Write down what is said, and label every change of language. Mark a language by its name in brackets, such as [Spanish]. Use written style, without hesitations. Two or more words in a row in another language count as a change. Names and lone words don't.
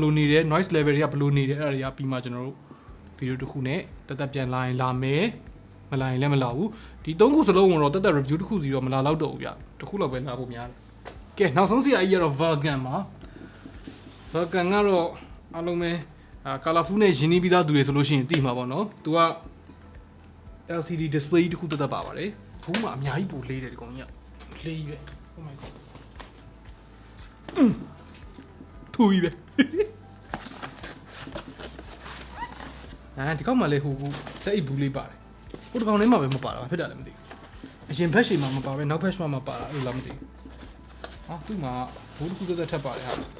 [Burmese] လိုနေတယ် [English] noise level [Burmese] တွေကဘယ်လိုနေတယ်အဲ့ဒါတွေကပြီးမှကျွန်တော်တို့ video တစ်ခုနဲ့တက်ပြန်လာရင်လာမယ်မလာရင်လည်းမလာဘူးဒီ3ခုစလုံးကတော့တက် review တစ်ခုစီတော့မလာတော့ဘူးဗျတစ်ခုလောက်ပဲလာဖို့များတယ်ကဲနောက်ဆုံးစီအကြီးကတော့ Vulcan ပါ Vulcan ကတော့အားလုံးပဲcolorful နဲ့ရင်းနှီးပြီးသားသူတွေဆိုလို့ရှိရင်သိမှာပေါ့နော်သူက [English] LCD display [Burmese] တစ်ခုတက်ပါပါတယ်ဘူးမှာအများကြီးပိုလေးတယ်ဒီကောင်ကြီးကလေးကြီးပဲ [English] Oh my god [Burmese] ထူကြီးပဲဒီကောင်မှလည်းဟိုတက်အိတ်ဘူးလေးပါတယ်ဟိုတကောင်ထဲမှာပဲမပါတာဖြစ်တာလည်းမသိဘူးအရင်ဘက်ရှိမှာမပါပဲနောက်ဘက်ရှိမှာမပါတာအဲ့လိုလားမသိဘူးဟာသူ့မှာဘူးတစ်ခုသက်ထပ်ပါတယ်ဟာ